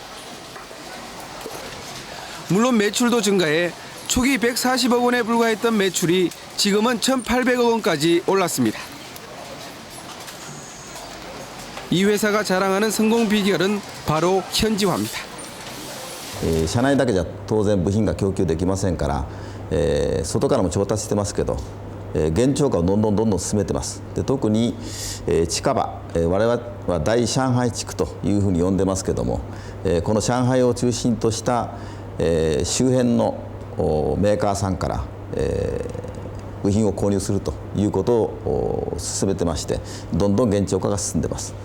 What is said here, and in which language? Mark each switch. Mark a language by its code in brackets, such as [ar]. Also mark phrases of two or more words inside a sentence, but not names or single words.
[ko] 물론 매출도 증가해 초기 140억 원에 불과했던 매출이 지금은 1,800억 원까지 올랐습니다. 이 회사가 자랑하는 성공 비결은 바로 현지화입니다. [ja] 社内だけじゃ当然部品が供給できませんから、外からも調達してますけど、現地化をどんどん進めてます。で特に、近場、我々は大上海地区というふうに呼んでますけども、この上海を中心とした、周辺のメーカーさんから、部品を購入するということを進めてまして、どんどん現地化が進んでます。